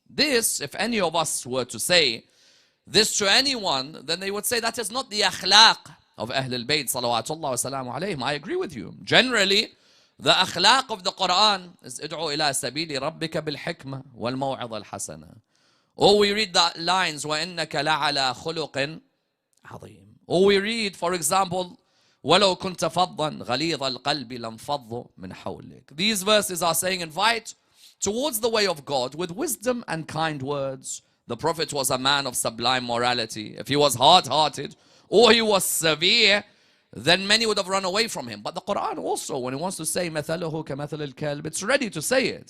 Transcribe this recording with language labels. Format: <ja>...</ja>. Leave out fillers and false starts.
<en>This, if any of us were to say this to anyone, then they would say that is not the akhlaq of Ahl al-Bayt salawatullah wa salamu alayhim. I agree with you. Generally, the akhlaq of the Quran is</en> <ar>id'u ila sabili rabbika bil hikmah wal maw'idha al hasana.</ar> <en>Or we read the lines</en> <ar>وَإِنَّكَ لَعَلَى خُلُقٍ عَظِيمٍ.</ar> <en>Or we read, for example,</en> <ar>وَلَوْ كُنْتَ فَضًّا غَلِيظَ الْقَلْبِ لَانْفَضُّوا مِنْ حَوْلِكَ.</ar> <en>These verses are saying, invite towards the way of God with wisdom and kind words. The Prophet was a man of sublime morality. If he was hard-hearted or he was severe, then many would have run away from him. But the Quran also, when it wants to say</en> <ar>مَثَلُهُ كَمَثَلِ الْكَلْبِ,</ar> <en>it's ready to say it.</en>